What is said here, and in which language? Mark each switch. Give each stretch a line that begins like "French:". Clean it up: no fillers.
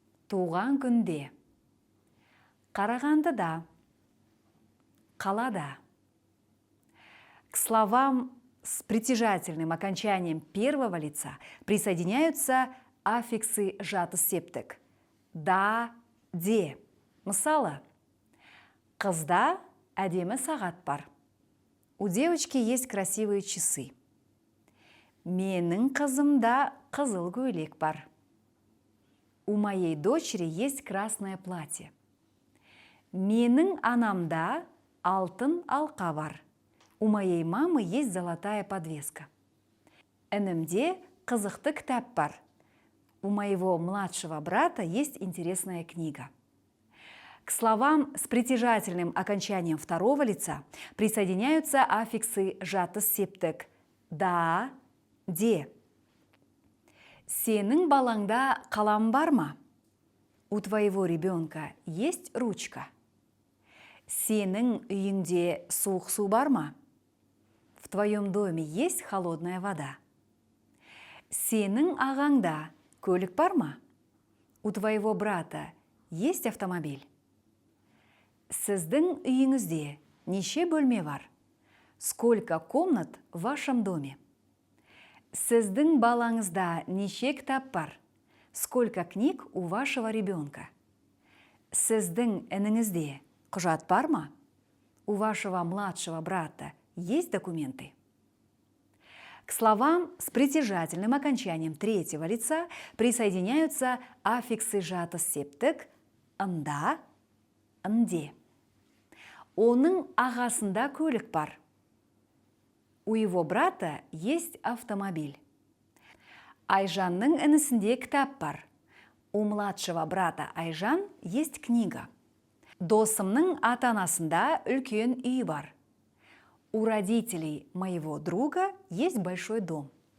Kazakh: Туған күнде. Қарағандыда. Қалада.
Russian: К словам с притяжательным окончанием первого лица присоединяются аффиксы жатыс септік.
Kazakh: Да, де. Мысалы, қызда әдемі сағат бар.
Russian: У девочки есть красивые часы.
Kazakh: Менің қызымда қызыл көйлек бар.
Russian: У моей дочери есть красное платье.
Kazakh: Менің анамда алтын алқа бар.
Russian: У моей мамы есть золотая подвеска.
Kazakh: Інімде қызықты кітап бар.
Russian: У моего младшего брата есть интересная книга. К словам с притяжательным окончанием второго лица присоединяются аффиксы жатыс септік.
Kazakh: Да, де. Сенің балаңда қалам бар ма?
Russian: У твоего ребенка есть ручка?
Kazakh: Сенің үйіңде суық су бар ма?
Russian: В твоем доме есть холодная вода?
Kazakh: Сенің ағаңда көлік бар ма?
Russian: У твоего брата есть автомобиль?
Kazakh: Сіздің үйіңізде неше бөлме бар?
Russian: Сколько комнат в вашем доме?
Kazakh: Сіздің балаңызда неше кітап бар?
Russian: Сколько книг у вашего ребенка?
Kazakh: Сіздің ініңізде құжат бар ма?
Russian: У вашего младшего брата есть документы? К словам с притяжательным окончанием третьего лица присоединяются аффиксы жатыс септік «ында», «нде».
Kazakh: Оның ағасында көлік бар.
Russian: У его брата есть автомобиль.
Kazakh: Айжанның інісінде кітап бар.
Russian: У младшего брата Айжан есть книга.
Kazakh: Досымның ата-анасында үлкен үй бар.
Russian: У родителей моего друга есть большой дом.